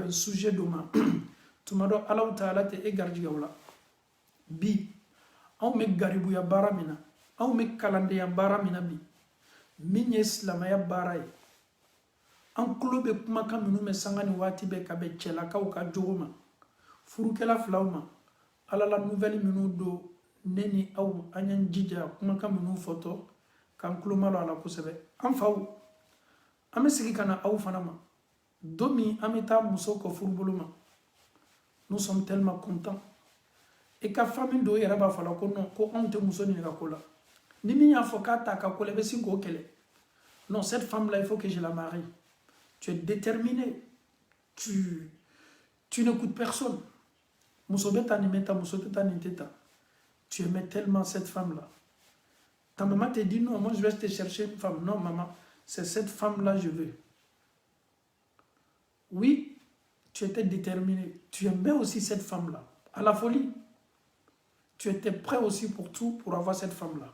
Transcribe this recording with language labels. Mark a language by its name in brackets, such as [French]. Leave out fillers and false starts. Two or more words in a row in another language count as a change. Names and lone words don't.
[Bambara] bɛn sujet dɔ ma tuma dɔ Alahu Taala tɛ e garijɛgɛw la bi anw bɛ garibuya baara min na anw bɛ kalandenya baara min na bi min ye silamɛya baara ye an tulo bɛ kumakan minnu bɛ sanga ni waati bɛɛ ka bɛn cɛlakaw ka jogo ma furukɛla filaw ma Ala la nouvelle minnu don ne ni aw an y'an jija kumakan minnu fɔtɔ k'an tulo malo a la kosɛbɛ an faw an bɛ segin ka na aw fana ma don min an bɛ taa muso kɔ furubolo ma [French] nous sommes tellement contents et [Bambara] ka famille dɔw yɛrɛ b'a fɔ la ko non ko anw tɛ muso nin ka ko la ni min y'a fɔ k'a t'a ka ko la i bɛ sin k'o kɛlɛ [French] non cette femme là il faut que je la marie tu es déterminé tu n'écoutes personne [Bambara] muso bɛ taa nin bɛ taa muso tɛ taa nin tɛ taa [French] tu aimais tellement cette femme là ta maman te dit non moi je vais te chercher une femme non maman c'est cette femme là je veux Oui, tu étais déterminé. Tu aimais aussi cette femme-là. À la folie. Tu étais prêt aussi pour tout pour avoir cette femme-là.